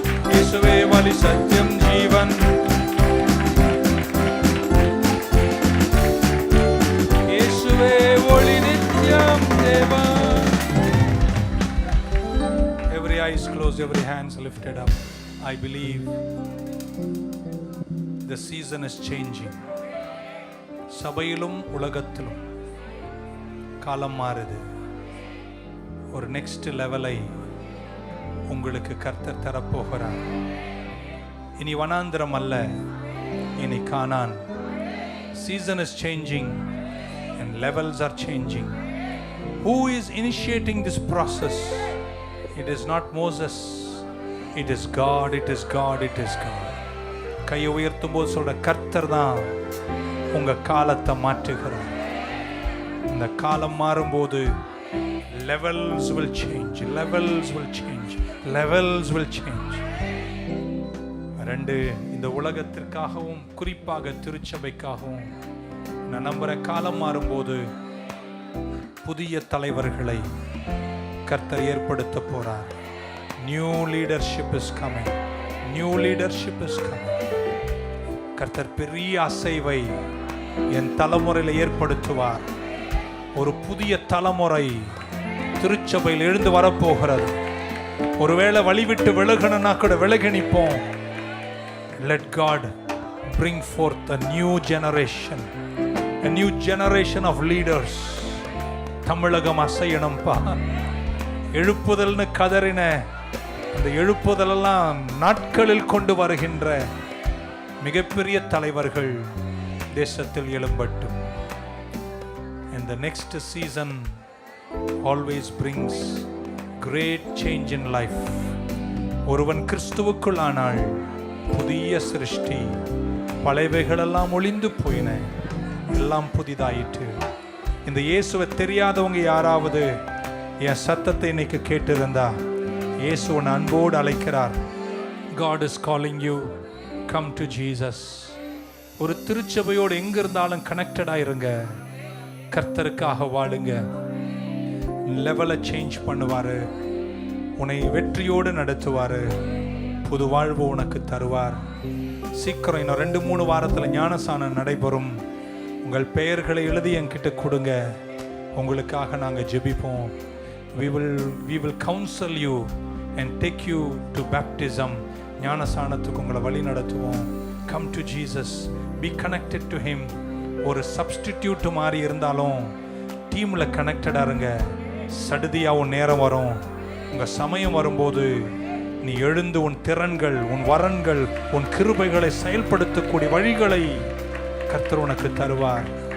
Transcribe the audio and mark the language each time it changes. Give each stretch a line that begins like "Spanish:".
Tamil: இயேசுவே வழி சத்தியம் ஜீவன், இயேசுவே ஒளி நித்தியம் தேவன்.
English: Every eyes closed, every hands lifted up. I believe the season is changing.
Tamil: சபையிலும் உலகத்திலும் காலம் மாறுது. ஒரு நெக்ஸ்ட் லெவலை உங்களுக்கு கர்த்தர் தரப்போகிறார். இனி வனாந்திரம் அல்ல, இனி கானான்.
English: Season is changing and levels are changing. Who is initiating this process? It is not Moses. It is God, it is God, it is God.
Tamil: கையை உயர்த்தும் போது சொல்ற கர்த்தர் தான் உங்க காலத்தை மாற்றுகிறார். இந்த காலம் மாறும்போது
English: levels will change, levels will change, levels will change.
Tamil: ரெண்டு, இந்த உலகத்திற்காகவும் குறிப்பாக திருச்சபைக்காகவும் நான் நம்புற காலம் மாறும்போது புதிய தலைவர்களை கர்த்தர் ஏற்படுத்த போறார்.
English: New leadership is coming. New leadership is coming.
Tamil: கர்த்தர் பெரிய அசைவை என் தலைமுறையில் ஏற்படுத்துவார். ஒரு புதிய தலைமுறை திருச்சபையில் எழுந்து வரப்போகிறது. ஒருவேளை வழிவிட்டு விலகணும்னா கூட விலகி நிற்போம்.
English: Let God bring forth a new generation, a new generation of leaders.
Tamil: தமிழகம் அசையணும்பா. எழுப்புதல்னு கதறின அந்த எழுப்புதலெல்லாம் நாட்களில் கொண்டு வருகின்ற மிகப்பெரிய தலைவர்கள் தேசத்தில் எழும்பட்டும்.
English: And the next season always brings great change in life.
Tamil: ஒருவன் கிறிஸ்துவுக்குள் ஆனாள் புதிய சிருஷ்டி, பழையவைகளெல்லாம் ஒளிந்து போயின, எல்லாம் புதிதாயிற்று. இந்த இயேசுவை தெரியாதவங்க யாராவது என் சத்தத்தை இன்னைக்கு கேட்டிருந்தா, இயேசு உன்னை அன்போடு அழைக்கிறார்.
English: God is calling you. Come to Jesus.
Tamil: ஒரு திருச்சபையோடு எங்க இருந்தாலும் கனெக்டடா இருங்க. கர்த்தருக்காக வாழுங்க. லெவலை சேஞ்ச் பண்ணுவாரு. உன்னை வெற்றியோடு நடத்துவாரு. புது வாழ்வு உனக்கு தருவார். சீக்கிரம் இன்னும் 2-3 வாரத்தில் ஞானசானம் நடைபெறும். உங்கள் பெயர்களை எழுதி என்கிட்ட கொடுங்க. உங்களுக்காக நாங்கள் ஜெபிப்போம்.
English: We will counsel you and take you to baptism.
Tamil: ஞானசானத்துக்கு உங்களை வழி நடத்துவோம்.
English: Come to Jesus. Be connected to him.
Tamil: ஒரு சப்ஸ்டிடியூட் மாதிரி இருந்தாலும் டீமில் கனெக்டடாக இருங்க. சடுதியாக உன் நேரம் வரும். உங்கள் சமயம் வரும்போது நீ எழுந்து உன் திறன்கள், உன் வரன்கள், உன் கிருபைகளை செயல்படுத்தக்கூடிய வழிகளை கர்த்தர் உனக்கு தருவார்.